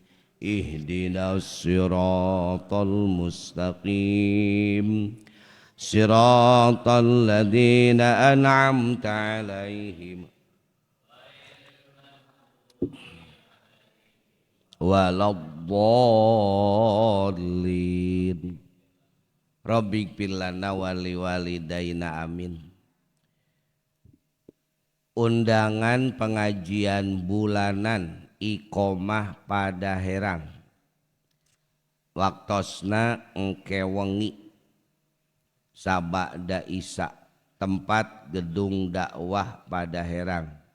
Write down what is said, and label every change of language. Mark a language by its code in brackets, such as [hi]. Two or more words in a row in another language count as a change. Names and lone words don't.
[ar] اهدنا الصراط المستقيم. صراط الذين أنعمت عليهم ولا الضالين. رب اغفر لنا ولوالدينا آمين. [su] Undangan pengajian bulanan iqomah pada Herang, waktosna engke wengi sabada isya, tempat gedung dakwah pada Herang.